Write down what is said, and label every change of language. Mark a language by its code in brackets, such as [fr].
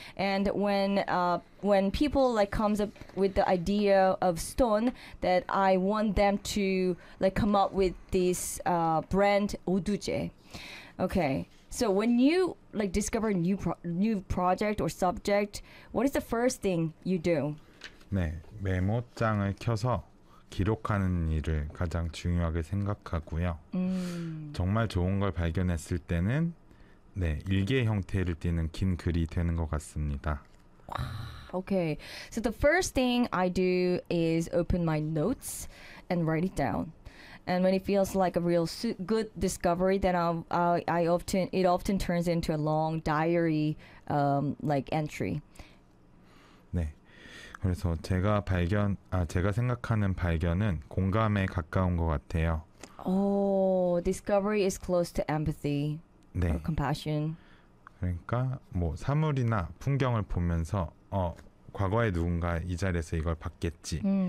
[en] And when people like comes up with the idea of stone, that I want them to like come up with this brand Oduje. Okay. So when you like discover a new project or subject, what is the first thing you do? [ko] 네, 메모장을 켜서 기록하는 일을 가장 중요하게 생각하고요. 정말 좋은 걸 발견했을 때는 네, 일기의 형태를 띠는 긴 글이 되는 것 같습니다. [en] Okay, so the first thing I do is open my notes and write it down. And when it feels like a real good discovery, then it often turns into a long diary like entry. [ko] 네. 그래서 제가 생각하는 발견은 공감에 가까운 것 같아요. [en] Oh, discovery is close to empathy, [ko] 네. [en] or compassion. [ko] 그러니까 뭐 사물이나 풍경을 보면서 과거에 누군가 이 자리에서 이걸 봤겠지.